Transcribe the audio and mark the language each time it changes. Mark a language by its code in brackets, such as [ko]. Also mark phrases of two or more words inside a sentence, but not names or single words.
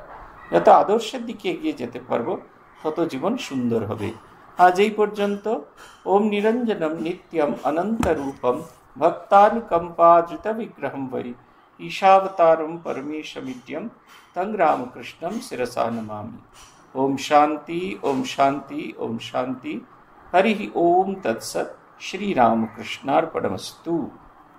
[bn] যত আদর্শের দিকে এগিয়ে যেতে পারবো, তত জীবন সুন্দর হবে। আজ এই পর্যন্ত। [sa] ওম নিরঞ্জনম নিত্যম অনন্ত রূপম ভক্তানুকম্পাদ্রিত বিগ্রহম বৈ ঈশাবতারম পরমেশমিদ্যম তং রামকৃষ্ণম শিরসা নমামি। ओम शांति, ओम शांति, ओम शांति। हरि ओम तत्सत्। श्री रामकृष्णार्पणमस्तु।